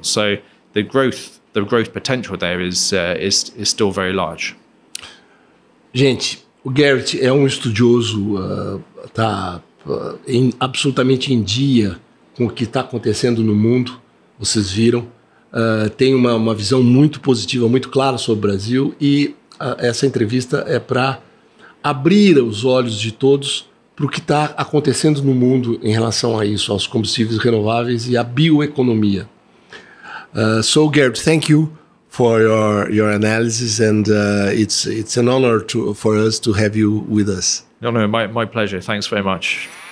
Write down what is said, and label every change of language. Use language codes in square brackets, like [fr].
[en] So the growth potential there is still very large. [pt] Gente, o Gareth é estudioso, está absolutamente em dia com o que está acontecendo no mundo, vocês viram, tem uma visão muito positiva, muito clara sobre o Brasil, e essa entrevista é para abrir os olhos de todos para o que está acontecendo no mundo em relação a isso, aos combustíveis renováveis e à bioeconomia. [en] So Gareth, thank you for your analysis, and it's an honor for us to have you with us. No, my pleasure. Thanks very much.